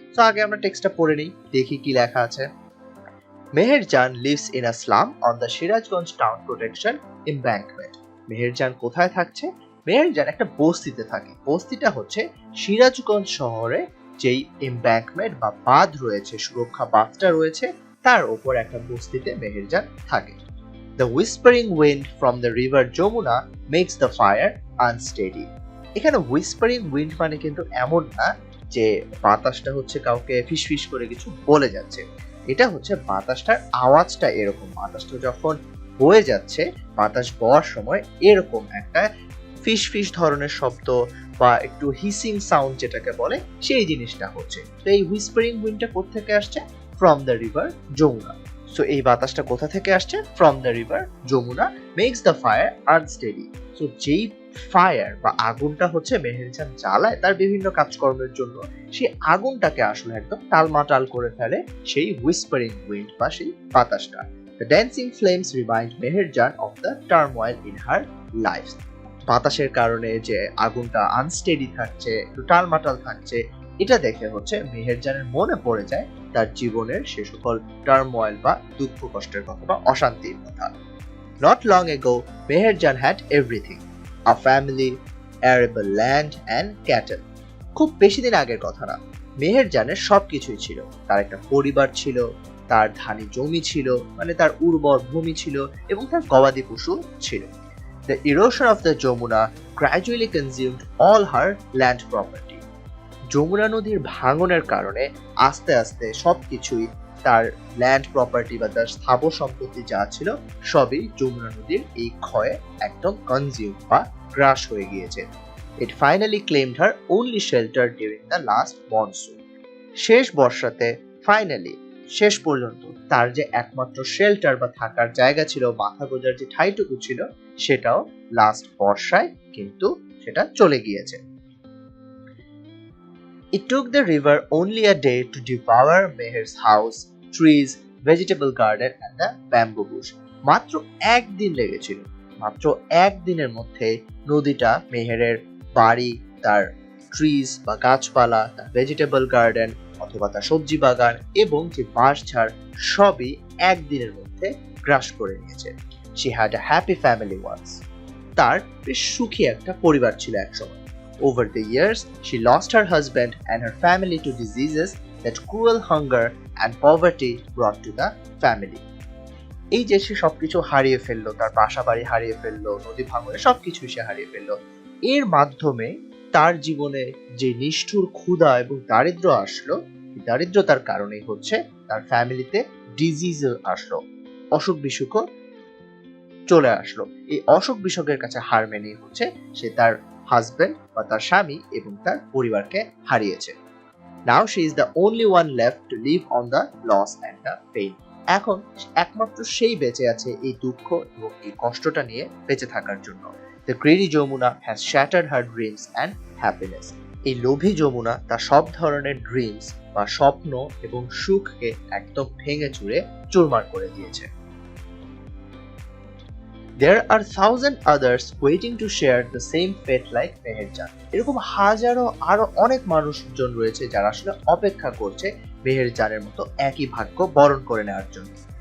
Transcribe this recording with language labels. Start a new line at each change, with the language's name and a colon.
Bangla: তো আগে আমরা টেক্সটটা পড়ে নিই, দেখি কি লেখা আছে।
English: Meherjan lives in a slum on the Sirajganj town protection embankment.
Bangla: Meherjaan কোথায় থাকছে? মেহেরজান একটা বস্তিতে থাকে। বস্তিটা হচ্ছে সিরাজগঞ্জ শহরে যেই এমব্যাঙ্কমেন্ট বা বাঁধ রয়েছে, সুরক্ষা বাঁধটা রয়েছে, তার উপর একটা বস্তিতে মেহেরজান থাকে।
English: The whispering wind from the river Jamuna makes the fire unsteady.
Bangla: এখানে হুইসপারিং উইন্ড মানে কিন্তু এমন না যে বাতাসটা হচ্ছে কাউকে ফিসফিস করে কিছু বলে যাচ্ছে। এটা হচ্ছে বাতাসটার আওয়াজটা এরকম, বাতাসটা যখন বয়ে যাচ্ছে, বাতাস বওয়ার সময় এরকম একটা ফিসফিস ধরনের শব্দ বা একটু হিসিং সাউন্ড যেটাকে বলে সেই জিনিসটা হচ্ছে। তো এই হুইসপারিং উইন্ডটা কোথা থেকে আসছে?
English: From the river Jamuna. So
Bangla: এই বাতাসটা কোথা থেকে আসছে?
English: From the river Yamuna makes the fire unsteady.
Bangla: So যেই ফায়ার বা আগুনটা হচ্ছে মেহেরজান জ্বালায় তার বিভিন্ন কাজকর্মের জন্য, সেই আগুনটাকে আসলে একদম টালমাটাল করে ফেলে সেই হুইসপারিং উইন্ড বা সেই বাতাসটা।
English: The dancing flames remind Meherjaan of the turmoil in her life.
Bangla: বাতাসের কারণে যে আগুনটা আনস্টেডি থাকছে, একটু টালমাটাল থাকছে, এটা দেখে হচ্ছে মেহেরজানের মনে পড়ে যায় তার জীবনের সে সকল টার্ময়েল বা দুঃখ কষ্টের কথা বা অশান্তির কথা।
English: Not long ago, Meherjan had everything. A family, arable land and cattle.
Bangla: খুব বেশি দিন আগের কথা না, মেহেরজানের সবকিছুই ছিল। তার একটা পরিবার ছিল, তার ধানি জমি ছিল, মানে তার উর্বর ভূমি ছিল এবং তার গবাদি পশু ছিল।
English: The erosion of the Jamuna gradually consumed all her land property.
Bangla: Jamuna নদীর ভাঙনের কারণে আস্তে আস্তে সবকিছুই, তার ল্যান্ড প্রপার্টি বা তার স্থাবর সম্পত্তি যা ছিল সবই যমুনা নদীর এই ক্ষয়ে একদম কনজিউম বা গ্রাস হয়ে গিয়েছে।
English: It finally claimed her only shelter during the last monsoon.
Bangla: শেষ বর্ষাতে ফাইনালি, শেষ পর্যন্ত তার যে একমাত্র শেল্টার বা থাকার জায়গা ছিল, মাথা গোজার যে ঠাইটুকু ছিল, সেটাও লাস্ট বর্ষায় কিন্তু সেটা চলে গিয়েছে।
English: It took the river only a day to devour Meher's house, trees, vegetable garden and the bamboo bush.
Bangla: মাত্র একদিন লেগেছিল, মাত্র একদিনের মধ্যে নদীটা মেহেরের বাড়ি, তার ট্রিজ বা গাছপালা, তার ভেজিটেবল গার্ডেন অথবা তার সবজি বাগান এবং যে বাঁশঝাড় সবই একদিনের মধ্যে গ্রাস করে নিয়েছে।
English: She had a happy family once.
Bangla: তার বেশ সুখী একটা পরিবার ছিল একসময়।
English: Over the years, she lost her husband and her family to diseases that cruel hunger and poverty brought to the family.
Bangla: এই যে সে সবকিছু হারিয়ে ফেললো, তার বাসা বাড়ি হারিয়ে ফেললো, নদী ভাঙনে সবকিছু সে হারিয়ে ফেললো। এর মাধ্যমে তার জীবনে যে নিষ্ঠুর ক্ষুধা এবং দারিদ্র আসলো, দারিদ্রতার কারণেই হচ্ছে তার ফ্যামিলিতে ডিজিজ আসলো, অসুখ বিসুখও চলে আসলো। এই অসুখ বিসুখের কাছে হার মেনে হচ্ছে সে তার হাজবেন্ড বা তার স্বামী এবং তার পরিবারকে হারিয়েছে।
English: Now she is the only one left to live on the loss and the pain.
Bangla: এখন একমাত্র সেই বেঁচে আছে এই দুঃখ এবং এই কষ্টটা নিয়ে বেঁচে থাকার জন্য।
English: The greedy Jamuna has shattered her dreams and happiness.
Bangla: এই লোভী যমুনা তার সব ধরনের ড্রিমস বা স্বপ্ন এবং সুখকে একদম ভেঙে চুরে চুরমার করে দিয়েছে।
English: There are thousand others waiting to share the same fate like Meherjan.
Bangla: এরকম হাজারো আরো অনেক মানুষজন রয়েছে যারা আসলে অপেক্ষা করছে মেহেরজানের মতো একই ভাগ্য বরণ করে নেওয়ার জন্য।